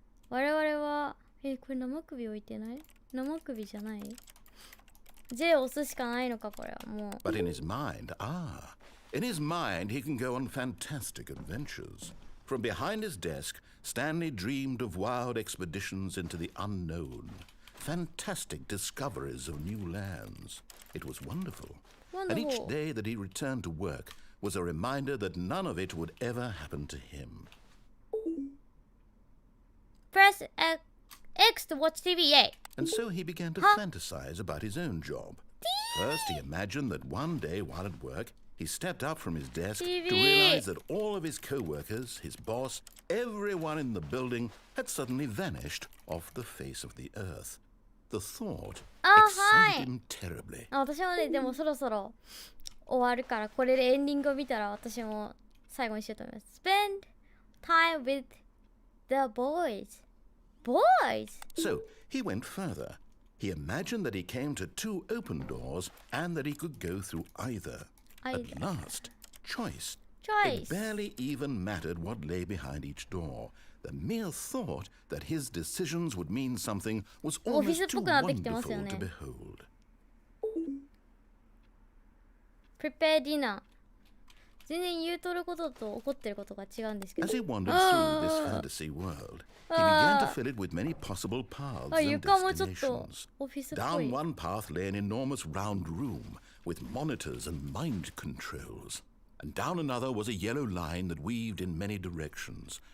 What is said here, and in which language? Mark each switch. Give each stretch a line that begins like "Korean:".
Japanese: 我々はこれ生首置いてない？生首じゃない？ J 押すしかないのかこれはもう。
English: But in his mind, in his mind he can go on fantastic adventures. From behind his desk, Stanley dreamed of wild expeditions into the unknown. Fantastic discoveries of new lands. It was wonderful. And each day that he returned to work was a reminder that none of it would ever happen to him. Press X to watch TV. Yay. And so he began to fantasize about his own job. First, he imagined that one day while at work, he stepped up from his desk TV. to realize that all of his co-workers, his boss, everyone in the building had suddenly vanished off the face of the earth. The thought excited him terribly.
Japanese: 私もね、でもそろそろ終わるからこれでエンディングを見たら私も最後にしようと思います。
English: Spend time with the boys. Boys? So he went further. He imagined that he came to two open doors and that he could go through either. At last, choice. It barely even mattered what lay behind each door. The mere thought that his decisions would mean something was almost too wonderful to behold. Prepare dinner.
Japanese: 全然言うとることと怒ってることが違うんですけど。
English: As he wandered through this fantasy world, he began to fill it with many possible paths and destinations. Down one path lay an enormous round room with monitors and mind controls. And down another was a yellow line that weaved in many directions.